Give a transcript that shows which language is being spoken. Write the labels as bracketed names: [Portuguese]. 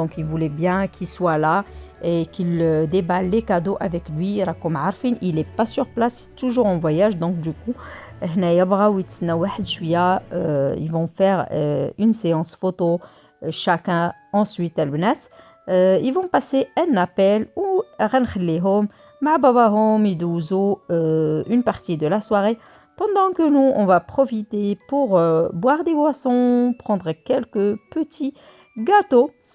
[French] Donc ils voulaient bien qu'il soit là et qu'il déballe les cadeaux avec lui. [Arabic] راكم عارفين [French] il est pas sur place, toujours en voyage. Donc du coup [Arabic] هنايا بغاو يتسناو واحد شويه. [French] Ils vont faire une séance photo chacun. Ensuite [Arabic] البنات [French] ils vont passer un appel où [Arabic] غنخليهم مع باباهم يدوزوا [French] une partie de la soirée pendant que nous on va profiter pour boire des boissons, prendre quelques petits gâteaux.